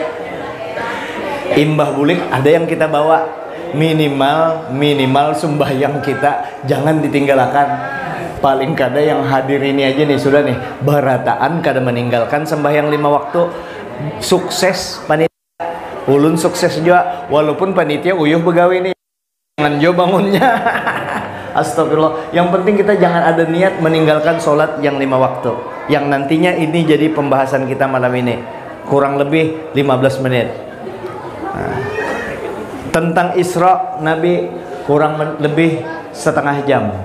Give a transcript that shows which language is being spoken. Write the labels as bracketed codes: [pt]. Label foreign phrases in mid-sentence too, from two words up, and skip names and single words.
[bjn] Imbah bulik ada yang kita bawa, minimal sembahyang kita jangan ditinggalkan. Paling kada yang hadir ini aja nih sudah nih barataan kada meninggalkan sembahyang 5 waktu. Sukses panitia, ulun sukses juga walaupun panitia uyuh begawe nih, jangan jo bangunnya. Astagfirullah. [id] Yang penting kita jangan ada niat meninggalkan sholat yang 5 waktu, yang nantinya ini jadi pembahasan kita malam ini kurang lebih 15 menit. Tentang Isra Nabi kurang lebih setengah jam.